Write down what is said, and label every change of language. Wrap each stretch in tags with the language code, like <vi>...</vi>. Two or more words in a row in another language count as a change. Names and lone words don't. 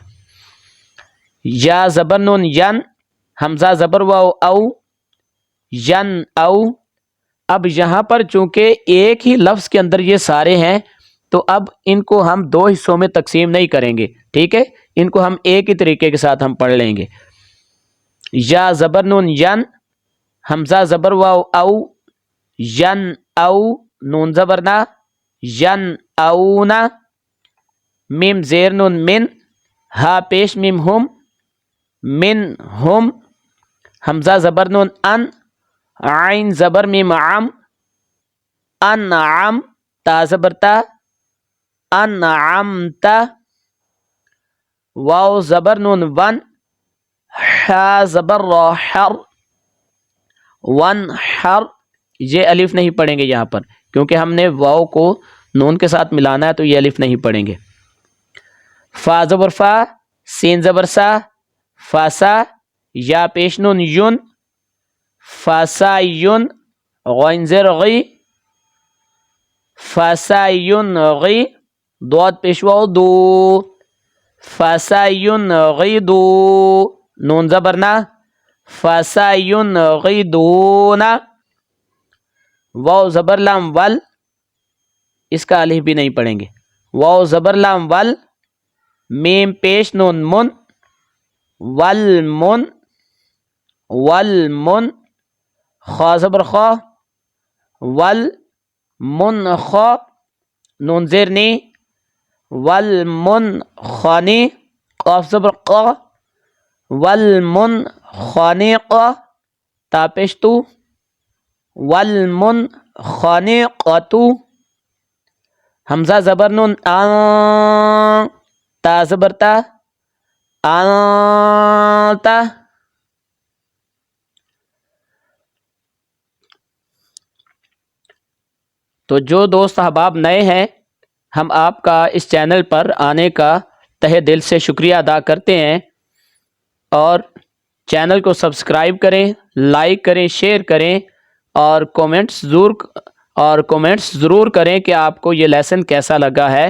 <ur>یا زبر نون ین حمزہ زبر واو او ین او۔ اب یہاں پر چونکہ ایک ہی لفظ کے اندر یہ سارے ہیں تو اب ان کو ہم دو حصوں میں تقسیم نہیں کریں گے، ٹھیک ہے، ان کو ہم ایک ہی طریقے کے ساتھ ہم پڑھ لیں گے۔ یا زبر نون ین حمزہ زبر واو او ین او نون زبر نا ین اونا میم زیر نون من ہا پیش میم ہم من ہم حمزہ زبر نون ان عین زبر میم عم انعم تا زبر تا انعمت واو زبر نون ون حا زبر را حر ون حر یہ الف نہیں پڑھیں گے یہاں پر کیونکہ ہم نے واو کو نون کے ساتھ ملانا ہے تو یہ الف نہیں پڑھیں گے۔ فا زبر فا سین زبر سا فاسا یا پیش نون یون فاسا یون غین زیر غی فاسا یون غی دواد پیش واو دو فاسا یون غی دو نون زبر نا فاسا یون غی دونا واو زبر لام ول اس کا الف بھی نہیں پڑھیں گے۔ واو زبر لام ول میم پیش نون من والمن والمن خا زبر خا والمن خا نون زیر نی والمن خانی قاف زبر قا والمن خانی قا تا پیش تو والمن خانی قاتو حمزہ زبر نون آن تا زبر تا آنتا تو جو دوست احباب نئے ہیں ہم آپ کا اس چینل پر آنے کا تہہ دل سے شکریہ ادا کرتے ہیں، اور چینل کو سبسکرائب کریں، لائک کریں، شیئر کریں اور کومنٹس ضرور کریں کہ آپ کو یہ لیسن کیسا لگا ہے۔</ur>